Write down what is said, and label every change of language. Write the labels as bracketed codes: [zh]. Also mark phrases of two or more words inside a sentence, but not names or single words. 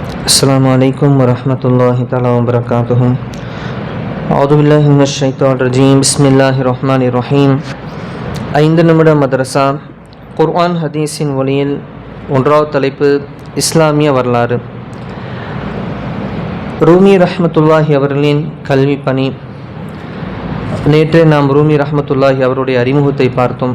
[ar] السلام عليكم ورحمة الله تعالى وبركاته. أعوذ بالله من الشيطان الرجيم. بسم الله الرحمن الرحيم. [ta] 5 நிமிட மதரசா குர்ஆன் ஹதீஸின் ஒளியில் ஒன்றாவது தலைப்பு இஸ்லாமிய வரலாறு. ரூமி ரஹ்மத்துல்லாஹி அவர்களின் கல்வி பணி. நேற்று நாம் ரூமி ரஹ்மத்துல்லாஹி அவருடைய அறிமுகத்தை பார்த்தோம்.